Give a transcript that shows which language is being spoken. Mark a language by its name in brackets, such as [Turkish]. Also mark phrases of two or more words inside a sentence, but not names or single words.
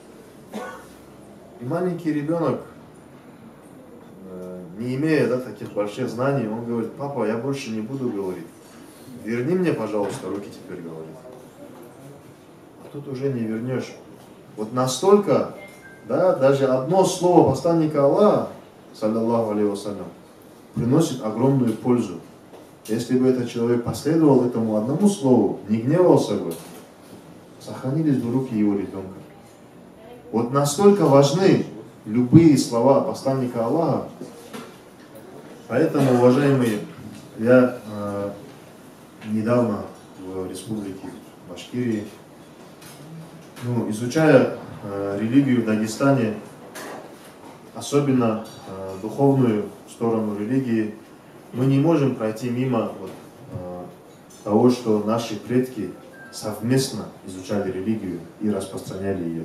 [Russian] И маленький ребенок, не имея таких больших знаний, он говорит: папа, я больше не буду говорить. Верни мне, пожалуйста, руки теперь, говорит. А тут уже не вернешь. Вот настолько, да, даже одно слово посланника Аллаха, [Arabic] صلى الله عليه وسلم, [Russian] приносит огромную пользу. Если бы этот человек последовал этому одному слову, не гневался бы, сохранились бы руки его ребенка. Вот настолько важны любые слова посланника Аллаха. Поэтому, уважаемые, я недавно в республике Башкирии, изучая религию в Дагестане, особенно духовную сторону религии, мы не можем пройти мимо того, что наши предки совместно изучали религию и распространяли ее.